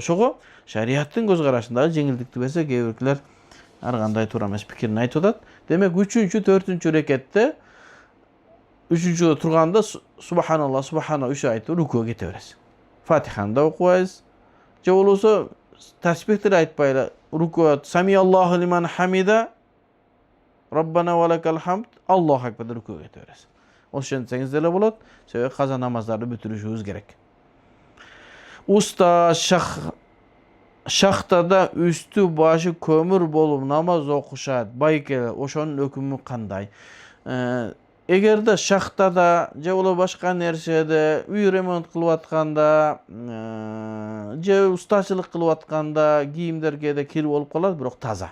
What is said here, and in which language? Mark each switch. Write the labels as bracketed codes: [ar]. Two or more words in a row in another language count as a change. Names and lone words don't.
[ky] Ошого шариаттын көз карашындагы жеңилдикти берсе, кээ биркилер ар кандай туура эмес пикирин айтып атат. Демек 3-4 рекетте 3-чүдө турганда [ar] سبحان الله، سبحان الله [ky] 3 айтып рукуга кете бересиз. Фатиханы да окубайсыз. Же болбосо тасбихти айтпай эле рукуга [ar] سمع الله لمن حمده ربنا ولك الحمد، الله أكبر [ky] деп рукуга кете бересиз. Ошентсеңиз деле болот. Себеби каза намаздарды бүтүрүшүбүз керек. Уста шахтада үстү башы көмүр болуп намаз окушат. Байке, ошонун өкүмү кандай? Эгерде шахтада же боло башка нерседе үй ремонт кылып атканда, же устачылык кылып атканда кийимдерге да кир болуп калат, бирок таза.